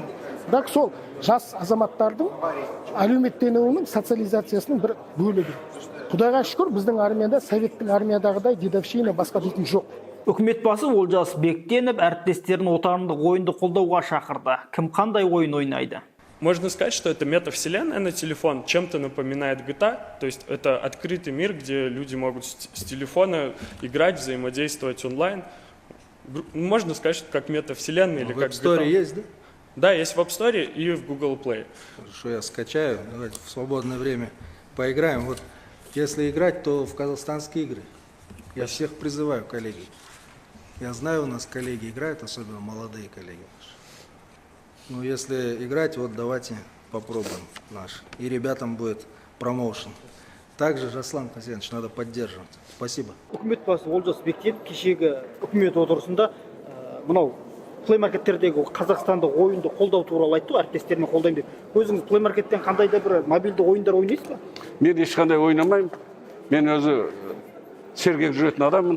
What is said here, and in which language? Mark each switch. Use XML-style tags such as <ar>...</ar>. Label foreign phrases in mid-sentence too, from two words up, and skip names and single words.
<kk>Бірақ сол жас азаматтардың әлеуметтенуінің социализациясының бір бөлігі. Құдайға шүкір, біздің армияда советтің армиядағыдай дедовщина басқа дейтін жоқ. Үкімет басы Олжас Бектенов әріптестерін отандық ойынды қолдауға шақырды. Кім қандай ойын ойнайды?</kk> <ru>Можно сказать, что это метавселенная на телефон, чем-то напоминает GTA, то есть это открытый мир, где люди могут с телефона играть, взаимодействовать онлайн. Можно сказать, что как метавселенная или как GTA. В App Store есть, да? Да, есть в App Store и в Google Play. Хорошо, я скачаю, давайте в свободное время поиграем. Вот, если играть, то в казахстанские игры. Я всех призываю, коллеги. Я знаю, у нас коллеги играют, особенно молодые коллеги наши. Ну, если играть, вот давайте попробуем наш. И ребятам будет промоушен. Также, Жаслан Хасенович, надо поддерживать. Спасибо.</ru> <kk>Үкімет басы Олжас Бектенов кешегі үкімет отырысында мынау плеймаркеттердегі қазақстандық ойынды қолдау туралы айтты, әріптестеріме қолдаймын деп. Өзіңіз плеймаркеттен қандай да бір мобильді ойындар ойнайсыз ба? Мен ешқандай ойнамаймын. Мен өзі сергек жүретін адаммын.</kk>